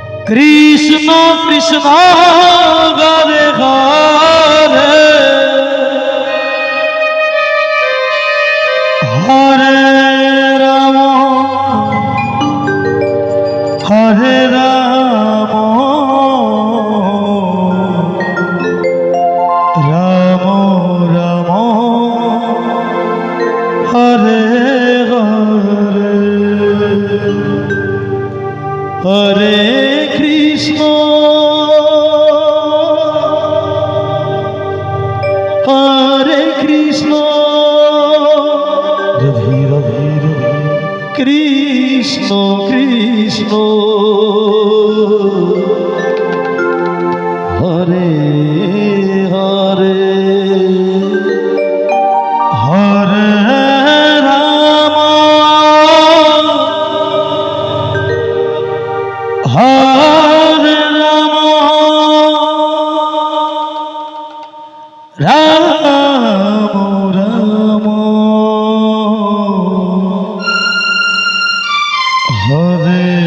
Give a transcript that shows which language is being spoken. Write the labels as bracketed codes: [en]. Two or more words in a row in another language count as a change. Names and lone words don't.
[bn] কৃষ্ণ কৃষ্ণ হরে হরে হরে রাম হরে রাম রাম রাম হরে হরে হরে কৃষ্ণ হরে কৃষ্ণ রবি রবি রবি কৃষ্ণ কৃষ্ণ হরে হরে হরে রাম হরে রাম রাম রাম হরে